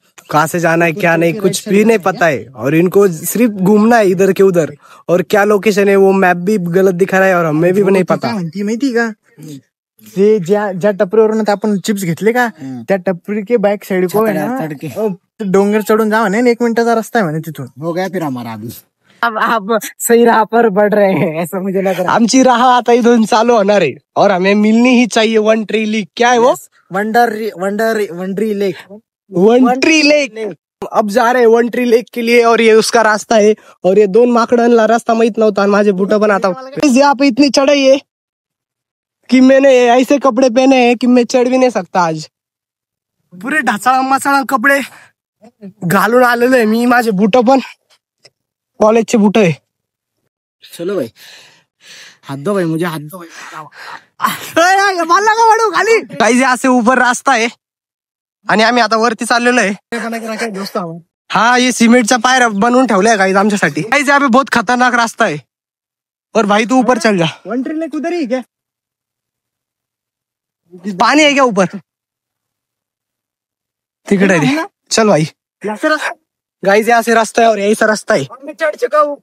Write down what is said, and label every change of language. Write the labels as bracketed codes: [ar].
[hi] कहाँ से जाना है क्या नहीं कुछ भी नहीं पता है, और इनको सिर्फ घूमना है इधर के उधर, और क्या लोकेशन है वो मैप भी गलत दिखा रहा है और हमें भी नहीं पता. [mr] माहिती का, ते ज्या टपरीवरून आपण चिप्स घेतले का, त्या टपरी के बॅक साइड को है ना डोंगर चढून जा म्हणे, 1 मिनिटाचा रस्ता आहे म्हणे तिथून. [hi] हो गया फिर हमारा अभी. अब सही राह पर बढ़ रहे हैं ऐसा मुझे लग रहा है. [mr] आमची राह आता इथून चालू होणार [hi] है और हमें मिलनी ही चाहिए वन ट्री लेक. क्या है वो? वंडरी लेक. One tree lake. अब जा रहे हैं वन ट्री लेक के लिए, और ये उसका रास्ता है. [mr] और ये 2 माकडांना रास्ता माहित नव्हता, माझे बुट पण आता. [hi] यहाँ पे इतनी चढ़ाई है कि मैंने ऐसे कपड़े पहने हैं कि मैं चढ़ भी नहीं सकता आज. [mr] पुरे ढाचाळ मसाळा कपडे घालून आलेलो आहे मी, माझे बुट पण कॉलेजचे बुट आहे. [hi] चलो भाई, हाथ दो भाई, मुझे हाथ दो भाई. [mr] खाली काही असे ऊपर रास्ता आहे आणि आम्ही आता वरती चाललेलो आहे. हाँ ये सिमेंटचा पायऱ्या बनवून ठेवलाय गाइस आमच्यासाठी. [hi] गाइस यहाँ पे बहुत खतरनाक रास्ता है, और भाई तू ऊपर चल जा. वंडरी लेक उधर ही क्या? पानी है क्या ऊपर? [mr] तिकडे चल भाई. [hi] गाइस यहाँ से रास्ता है और यही सा रास्ता है, मैं चढ़ चुका हूँ.